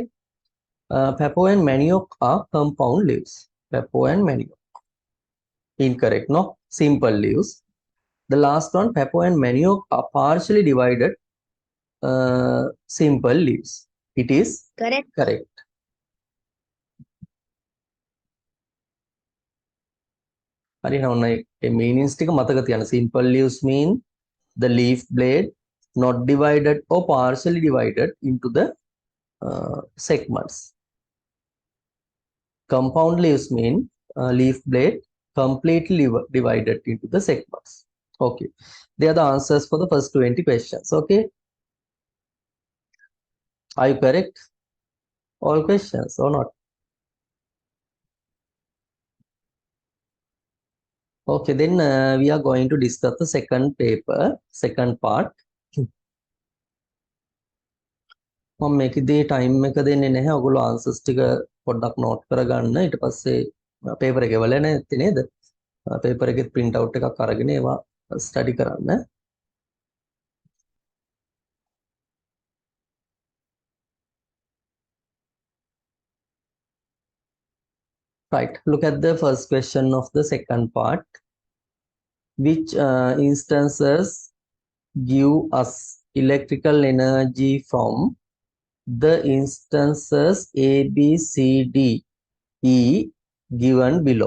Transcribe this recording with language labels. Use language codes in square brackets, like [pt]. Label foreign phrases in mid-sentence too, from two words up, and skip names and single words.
[en] Papu and Manioc are compound leaves. Papu and Manioc. Incorrect, no? Simple leaves. The last one, Papu and Manioc are partially divided simple leaves. It is Correct. correct. [si] හරි නෝන ඒ meanings ටික මතක තියන්න. [en] Simple leaves mean the leaf blade not divided or partially divided into the segments. Compound leaves mean leaf blade completely divided into the segments. Okay. They are the answers for the first 20 questions. Okay. Are you correct? All questions or not? Okay, then we are going to discuss the second paper, second part. [si] මම මේකදී ටයිම් එක දෙන්නේ නැහැ. ඔයගොල්ලෝ ආන්සර්ස් ටික පොඩ්ඩක් නෝට් කරගන්න. ඊට පස්සේ පේපර් එක වල නැති නේද? පේපර් එකේ [en] print out [si] එකක් අරගෙන ඒවා ස්ටඩි කරන්න. [en] Right, look at the first question of the second part. Which instances give us electrical energy from the instances A, B, C, D, E given below?